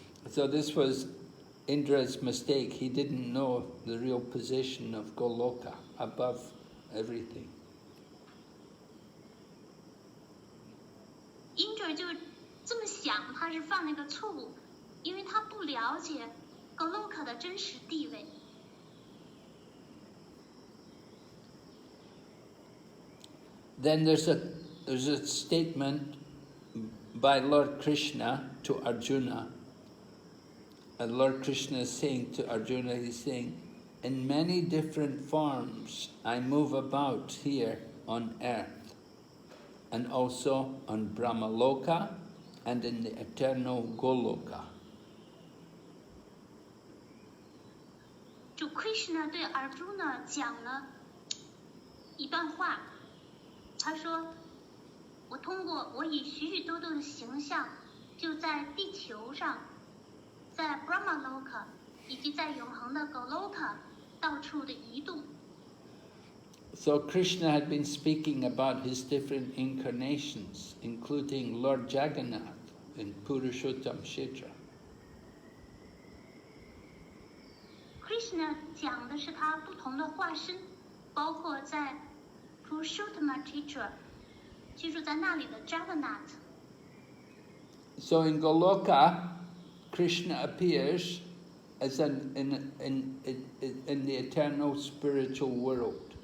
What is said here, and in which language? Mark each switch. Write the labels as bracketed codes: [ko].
[en] So this was Indra's mistake. He didn't know the real position of Goloka above everything. [zh] 因着就这么想，他是犯了一个错误，因为他不了解 Goloka 的真实地位。 [en] Then there's a statement by Lord Krishna to Arjuna. And Lord Krishna is saying to Arjuna, he's saying, in many different forms I move about here on earth, and also on Brahmaloka and in the eternal Goloka. [zh] 主 Krishna 对 Arjuna 讲了一段话，他说：“我以许许多多的形象，就在地球上，在 Brahmaloka 以及在永恒的 Goloka 到处的移动。” [en] So Krishna had been speaking about his different incarnations, including Lord Jagannath in Purushottam Kshetra. [zh] Krishna 讲的是他不同的化身，包括在 Purushottam Kshetra 居住在那里的 Jagannath。 [en] So in Goloka, Krishna appears as in the eternal spiritual world.